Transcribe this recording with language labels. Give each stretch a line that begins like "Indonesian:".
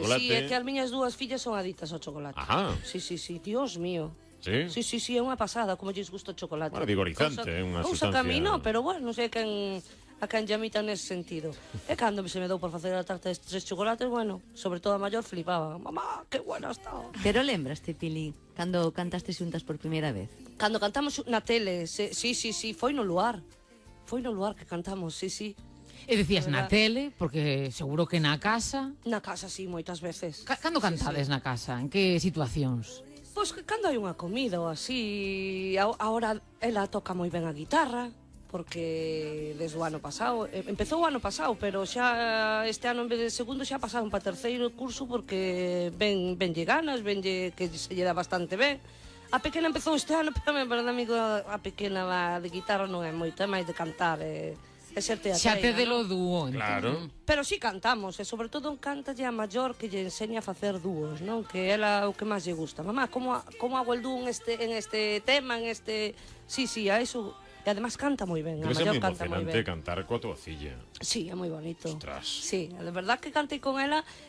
Galician: Sí, é que as miñas dúas fillas son adictas ao chocolate. Ajá. Sí, Dios mío. Sí? Sí, é unha pasada como lles gusta o chocolate. Bueno, vigorizante, é unha sustancia. Cousa que a mí non, pero bueno, non sei a quen llamita nese sentido. E cando se me dou por facer a tarta de 3 chocolates, bueno, sobre todo a maior flipaba.
Spanish: Mamá, que buena está.
Galician: Pero lembraste, Pili, cando cantaste xuntas por primeira vez? Cando cantamos na tele, sí, foi no luar. Foi no luar que cantamos, sí. E decías na tele, porque seguro que na casa... Na casa, sí, moitas veces. Cando cantades na casa? En que situacións? Pois que cando hai unha comida ou así... Ahora ela toca moi ben a guitarra, porque desde o ano pasado... Empezou o ano pasado, pero xa este ano en vez de segundo xa pasaron para terceiro curso, porque venlle ganas, venlle que se lle dá bastante ben. A pequena empezou este ano, pero para un amigo a pequena de guitarra non é moito, é máis de cantar, é ser teatreira. Xa te delo dúo, claro. Pero sí cantamos, e sobre todo cantalle a maior que lle enseña a facer dúos, non? Que ela o que máis lle gusta.
Spanish: Mamá, como hago el dúo en este tema, en este...
Galician: Sí, a eso... E además canta moi ben, a maior canta moi ben. Debe ser moi emocionante cantar coa tua filla. Sí, é moi bonito. Ostras. Sí, de verdad que cantei con ela...